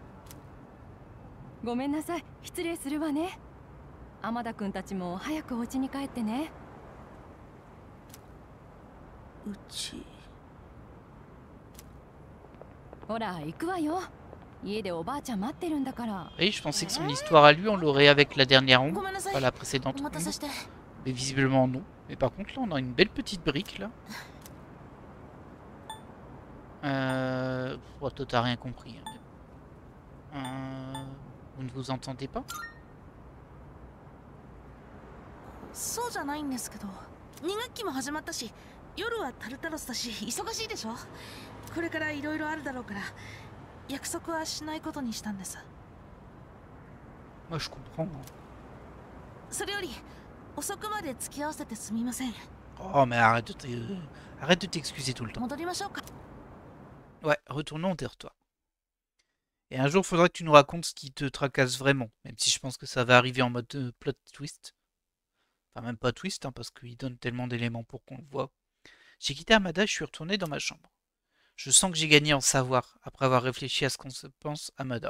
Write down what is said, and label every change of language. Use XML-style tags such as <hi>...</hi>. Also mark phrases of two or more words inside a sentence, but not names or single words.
<ja>ごめんなさい、失礼するわね。天田くんたちも早くお家に帰ってね。うち。ほら、行くわよ。家でおばあちゃん待ってるんだから。</ja> <fr>Oui, je pensais que son histoire à lui, on l'aurait avec la dernière onde, pas la précédente. Mais visiblement non. Mais par contre là, on a une belle petite brique là. Oh, toi t'as rien compris. Vous ne vous entendez pas?</fr> <ja>そうじゃないんですけど、2学期も始まったし、夜はタルタロスだし忙しいでしょ。これからいろいろあるだろうから、約束はしないことにしたんです。</ja> <fr>Moi je comprends.</fr> <ja>それより遅くまで付き合わせてすみません。</ja> <fr>Oh mais arrête de t'excuser tout le temps.</fr> <ja>戻りましょうか。</ja> <fr>Ouais, retournons vers toi. Et un jour, faudra que tu nous racontes ce qui te tracasse vraiment, même si je pense que ça va arriver en mode</fr> <en>plot twist.</en> <fr>Enfin, même pas twist, hein, parce qu'il donne tellement d'éléments pour qu'on le voit. J'ai quitté Armada et je suis retourné dans ma chambre. Je sens que j'ai gagné en savoir, après avoir réfléchi à ce qu'on se pense Armada.</fr>